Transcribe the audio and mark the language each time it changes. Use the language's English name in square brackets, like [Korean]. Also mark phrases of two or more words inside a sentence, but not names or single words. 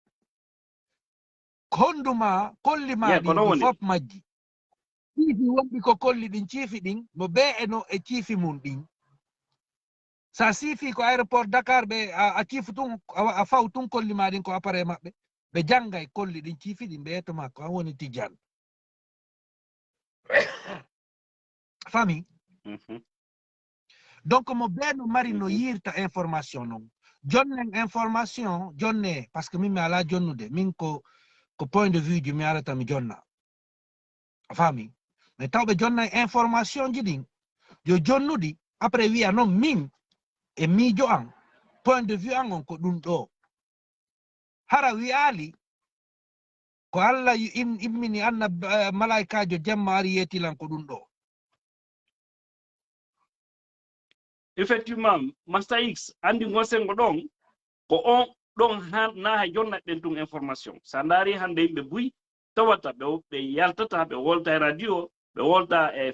[Fula] honduma kolli ma ɗi fof majji ciifi wonɗi ko kolli ɗin ciifi ɗin mo be eno e ciifi mum ɗin sa siifi ko aéroport Dakar ɓe a ciifu tun a faw tun kolli ma ɗin ko appareil maɓɓe ɓe janggay kolli ɗin ciifi ɗin ɓe yettoma ko an woni Tidiane [French] famille donc [Fula] mo be no mari no yirta information noon jonnen information jonne [French] par ce que [Fula] min mi ala jonnude min ko [French] point de vue [Fula] ji mi arata mi jonna famille mais tawɓe jonna information ji ɗin yo jonnuɗi après wiya noon min e miijo an [French] point de vue [Fula] an on ko ɗum ɗo hara wiyali ko Allah immini anna malaikajo jemma ari yetilan ko ɗum ɗo effectivement Master X andi gosengo ɗon ko on ɗon na ha jonnaɗen ɗum information sa ndaari hande yimɓe buy tawata ɓe yaltata ɓe wolta e radio ɓe wolta e